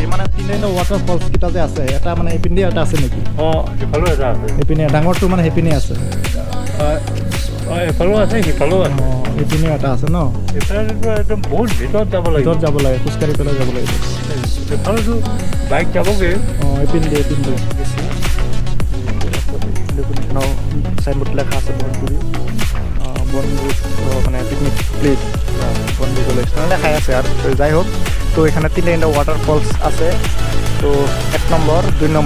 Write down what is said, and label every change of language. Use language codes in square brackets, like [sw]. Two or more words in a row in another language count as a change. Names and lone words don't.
[as] মানে 3টা [en] water falls [as] কেইটা যে আছে, এটা মানে এইপিনে এটা আছে নেকি? সিফালেও এটা আছে। এইপিনে ডাঙৰটো মানে সেইপিনে আছে। এফালেও আছে, সিফালেও আছে। এইপিনে এটা আছে ন? একদম বহুত ভিতৰত যাব লাগে, খোজকাঢ়ি পেলাই যাব লাগিব। এফালেতো বাইক যাবগৈ। এইপিনে সাইনবোর্ড লেখা আছে বনভোজ, মানে [en] picnic place, [as] বনভোজ লেখাই আছে। [bn] আর যাই হোক, তো এখানে 3টা [en] water falls [bn] আছে। তো 1 নম্বর 2 নম্বর।